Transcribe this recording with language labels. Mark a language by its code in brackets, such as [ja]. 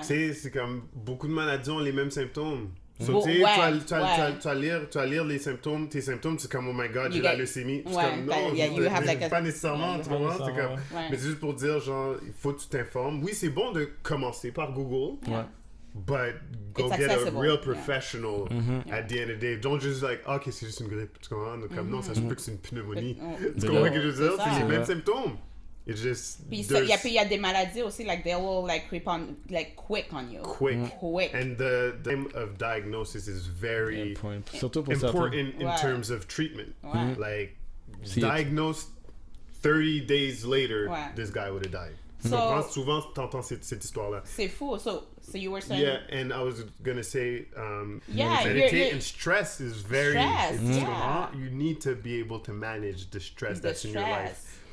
[fr] Tu sais, c'est comme beaucoup de maladies ont les mêmes symptômes. So, tu vas lire les symptômes, tes symptômes, c'est comme, [en] oh my god, [fr] j'ai la leucémie. C'est comme, non, pas nécessairement, tu vois. C'est comme, mais c'est juste pour dire, genre, il faut que tu t'informes. Oui, c'est bon de commencer par Google. [en] But go get a real professional at the end of the day. Don't just like, okay, [fr] c'est juste une grippe. Tu comprends? Donc, non, ça se peut que c'est une pneumonie. Tu comprends ce que je veux dire? C'est les mêmes symptômes. [en] It's just... [fr] Puis il y a des maladies aussi, [en] like, they will, like, creep on, like, quick on you. Quick. And the time of diagnosis is very important in terms of treatment. Like, diagnosed 30 days later, this guy would have died. [fr] Souvent, t'entends cette histoire-là. C'est fou. [en] So you were saying... Yeah, and I was gonna say, Yeah, meditate and stress is very... Stress, You need to be able to manage the stress that's in your life.